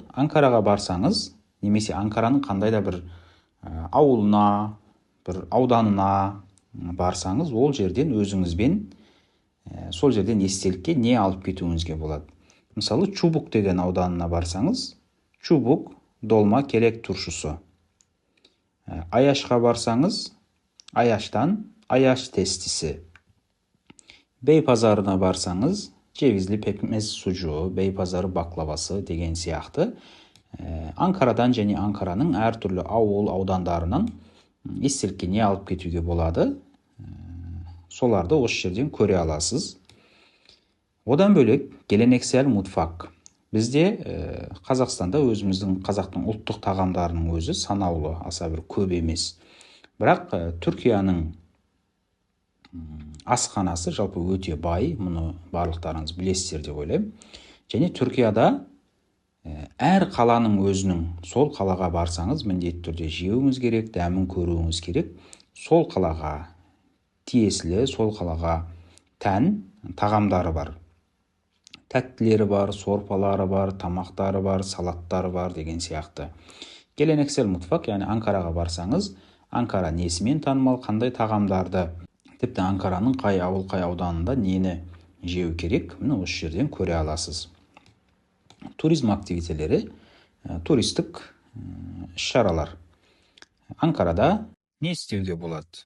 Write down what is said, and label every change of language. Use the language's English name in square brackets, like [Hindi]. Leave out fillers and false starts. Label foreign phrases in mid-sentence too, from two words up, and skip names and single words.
[Kazakh] Анкараға барсаңыз, немесе Анкараның қандай да бір ауылына, бір ауданына барсаңыз, ол жерден өзіңізбен сол жерден естелікке не алып кетуіңізге болады. Мысалы, Чубук деген ауданына барсаңыз, Чубук долма керек туршысы. Аяшқа барсаңыз, Аяштан аяш тестісі. Бей пазарына барсаңыз, [Turkish] cevizli pekmez sucuğu, [Kazakh] бей пазары баклавасы деген сияқты. Анкарадан және Анкараның әртүрлі ауыл аудандарының естелікке не алып кетуге болады, соларды осы жерден көре аласыз. Одан бөлек [Turkish] geleneksel mutfak. [Kazakh] Бізде Қазақстанда өзіміздің қазақтың ұлттық тағамдарының өзі санаулы, аса бір көп емес. Бірақ Түркияның асханасы жалпы өте бай, мұны барлықтарыңыз білесіздер деп ойлаймын. Және Түркияда әр қаланың өзінің, сол қалаға барсаңыз міндетті түрде жеуіңіз керек, дәмін көруіңіз керек. Сол қалаға тиесілі, сол қалаға тән тағамдары бар. Тәттілері бар, сорпалары бар, тамақтары бар, салаттары бар деген сияқты. [Turkish] Geleneksel mutfak, [Kazakh] яғни Анкараға барсаңыз, Анкара несімен танымал, қандай тағамдарды, тіпті Анкараның қай ауыл, қай ауданында нені жеу керек, міне осы жерден көре аласыз. Туризм активителері, туристік іс-шаралар. Анкарада не істеуге болады?